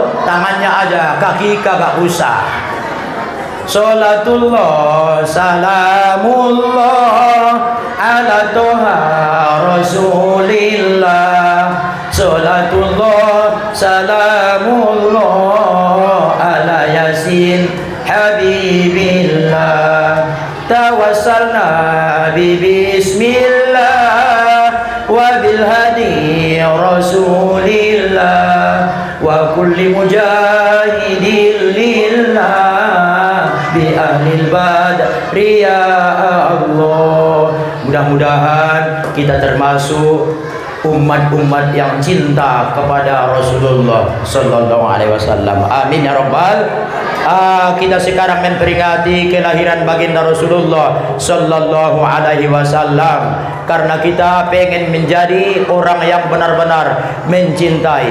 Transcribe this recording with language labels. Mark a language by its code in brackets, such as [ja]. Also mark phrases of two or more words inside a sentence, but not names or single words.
[id] Tangannya aja, kaki kagak usah. [ar] صلاة الله سلام الله على طه رسول الله. صلاة الله سلام الله على يس حبيب الله. توسلنا بسم الله وبالهادي رسول الله وكل مجاهد لله بأهل البدر يا الله. [id] Mudah-mudahan kita termasuk umat-umat yang cinta kepada Rasulullah [ar] صلى الله عليه وسلم. آمين يا رب. [id] Kita sekarang memperingati kelahiran baginda Rasulullah [ar] صلى الله عليه وسلم [id] karena kita pengen menjadi orang yang benar-benar mencintai.